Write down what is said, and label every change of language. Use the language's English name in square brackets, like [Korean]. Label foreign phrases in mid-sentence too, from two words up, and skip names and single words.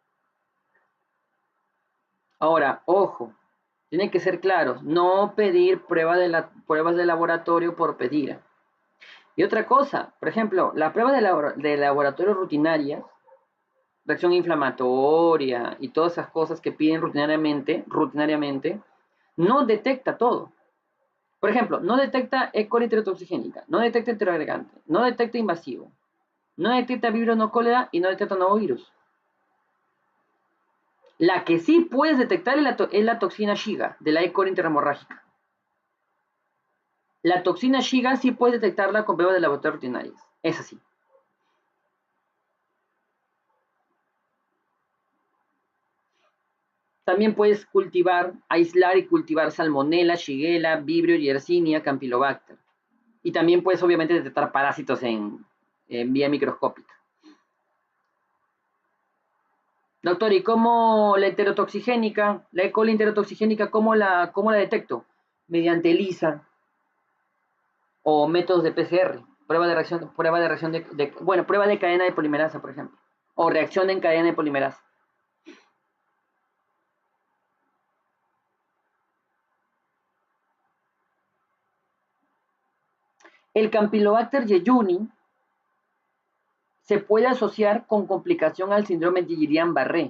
[Spanish] Ahora, ojo, tienen que ser claros, no pedir pruebas de laboratorio por pedir. Y otra cosa, por ejemplo, las pruebas de laboratorio rutinarias, reacción inflamatoria y todas esas cosas que piden rutinariamente, no detecta todo. Por ejemplo, no detecta E. coli enterotoxigénica, no detecta enteroagregante, no detecta invasivo, no detecta vibrio no cólera y no detecta novovirus. La que sí puedes detectar es la toxina Shiga de la E. coli enterohemorrágica. La toxina Shiga sí puedes detectarla con pruebas de laboratorio rutinarias. Es así. También puedes aislar y cultivar Salmonella, Shigella, Vibrio, Yersinia, Campylobacter. Y también puedes obviamente detectar parásitos en vía microscópica. Doctor, ¿y cómo la enterotoxigénica, la E. coli enterotoxigénica, cómo la detecto? Mediante ELISA o métodos de PCR, prueba de reacción prueba de cadena de polimerasa, por ejemplo, o reacción en cadena de polimerasa. El Campylobacter jejuni se puede asociar con complicación al síndrome de Guillain-Barré.